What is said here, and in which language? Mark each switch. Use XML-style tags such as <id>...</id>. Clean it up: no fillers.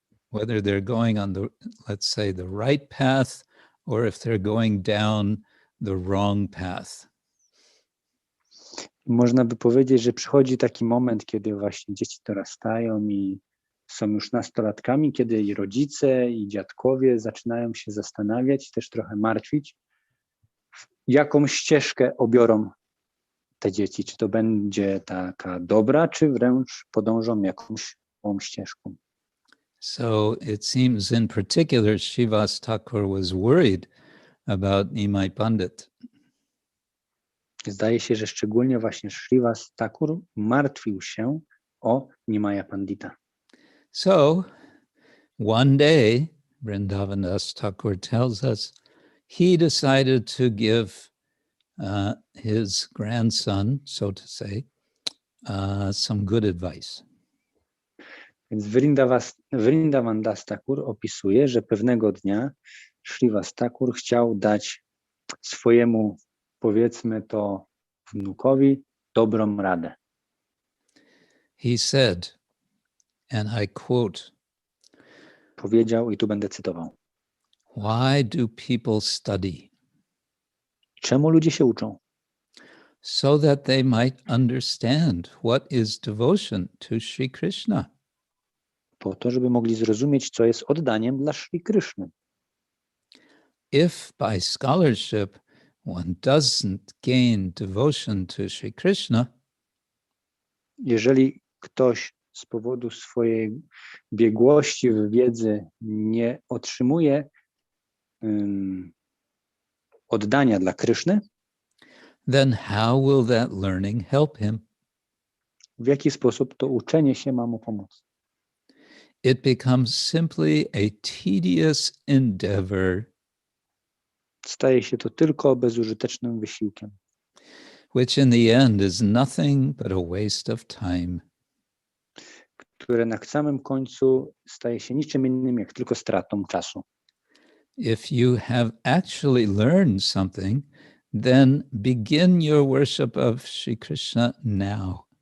<en>whether they're going on the, let's say, the right path, or if they're going down the wrong path.</en> <pl>Można by powiedzieć, że przychodzi taki moment, kiedy właśnie dzieci dorastają i są już nastolatkami, kiedy i rodzice, i dziadkowie zaczynają się zastanawiać, też trochę martwić, jaką ścieżkę obiorą te dzieci. Czy to będzie taka dobra, czy wręcz podążą jakąś złą ścieżką.</pl> <en>So it seems in particular Srivas Thakur was worried about Nimai Pandit.</en> <pl>Zdaje się, że szczególnie właśnie Srivas Thakur martwił się o Nimaya Pandita.</pl> <en>So one day, Vrindavandas Thakur tells us, he decided to give his grandson, so to say, some good advice.</en> <pl>Więc Vrindavan Das Thakur opisuje, że pewnego dnia Srivas Thakur chciał dać swojemu, powiedzmy to, wnukowi dobrą radę.</pl> <en>He said, and I quote,</en> <pl>Powiedział, i tu będę cytował:</pl> <en>"Why do people study?</en> <pl>Czemu ludzie się uczą?</pl> <en>So that they might understand what is devotion to Sri Krishna.</en> <pl>Po to, żeby mogli zrozumieć, co jest oddaniem dla Sri Kryszny.</pl> <en>If by scholarship one doesn't gain devotion to Sri Krishna,</en> <pl>Jeżeli ktoś z powodu swojej biegłości w wiedzy nie otrzymuje oddania dla Kryszny,</pl> <en>then how will that learning help him?</en> <pl>w jaki sposób to uczenie się ma mu pomóc?</pl> <en>It becomes simply a tedious endeavor,</en> <pl>Staje się to tylko bezużytecznym wysiłkiem,</pl> <en>which in the end is nothing but a waste of time.</en> <pl>które na samym końcu staje się niczym innym, jak tylko stratą czasu.</pl> <en>If you have actually learned something, then begin your worship of Sri Krishna now.</en>